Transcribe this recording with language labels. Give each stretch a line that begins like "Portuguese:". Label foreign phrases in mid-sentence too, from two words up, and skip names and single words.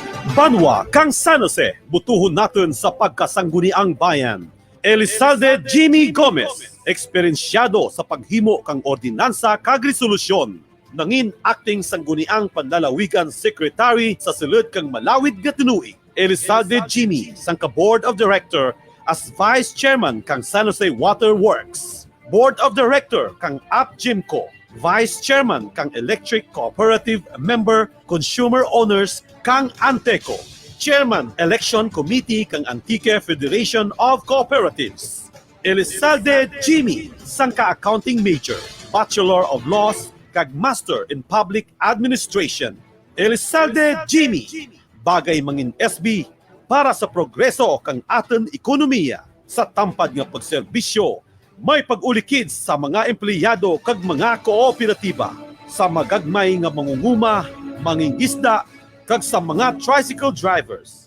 Kinaray-a: Banwa kang San Jose, butuhon natin sa pagkasangguniang bayan. Elizalde Jimmy Gomez, eksperensyado sa paghimo kang ordinansa kag resolusyon. Nangin acting sangguniang panlalawigan secretary sa sulod kang malawid nga tinuig. Elizalde Jimmy sang ka
English: Board of Director as Vice Chairman
Kinaray-a: kang San Jose Water Works.
English: Board of Director
Kinaray-a: kang APGIMCO.
English: Vice Chairman
Kinaray-a: kang Electric Cooperative Member Consumer Owners kang Anteco.
English: Chairman Election Committee
Kinaray-a: kang Antique Federation of Cooperatives. Elizalde Jimmy sang ka-
English: accounting major, Bachelor of Laws
Kinaray-a: kag
English: Master in Public Administration.
Kinaray-a: Elizalde Jimmy bagay mangin SB para sa progreso kang aton ekonomiya sa tampad nga pagserbisyo. May pag-ulikid sa mga empleyado kag mga kooperatiba, sa magagmay nga mangunguma, mangingisda, kag sa mga
English: tricycle drivers.